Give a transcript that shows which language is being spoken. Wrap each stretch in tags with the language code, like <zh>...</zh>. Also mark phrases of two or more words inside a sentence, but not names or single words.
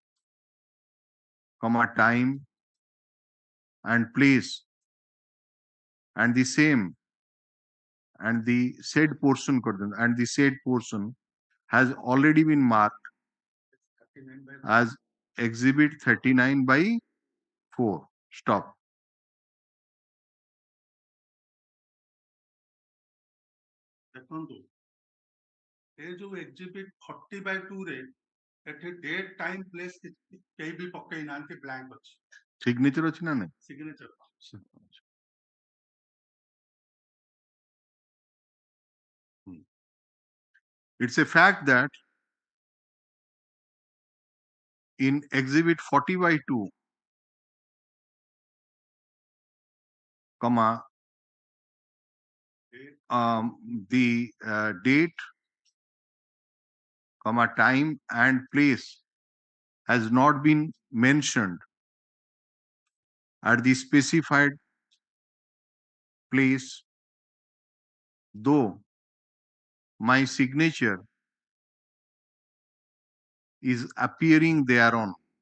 <en>comma time and place and the same and the said portion and the said portion has already been marked as exhibit 39/4 stop</en> <or>ଦେଖନ୍ତୁ ଏ ଯୋଉ ଏକ୍ଜିବିଟ୍ 40/2 ରେ ଏଠି</or> <en>date time place</en> <or>କେହି ବି ପକେଇ ନାହାନ୍ତି, ବ୍ଲାଙ୍କ ଅଛି। ସିଗ୍ନେଚର ଅଛି ନା ନାଇଁ? ସିଗ୍ନେଚର</or> <en>It's a fact that in exhibit 40/2, comma, the date, comma, time and place has not been mentioned at the specified place, though my signature is appearing thereon.</en>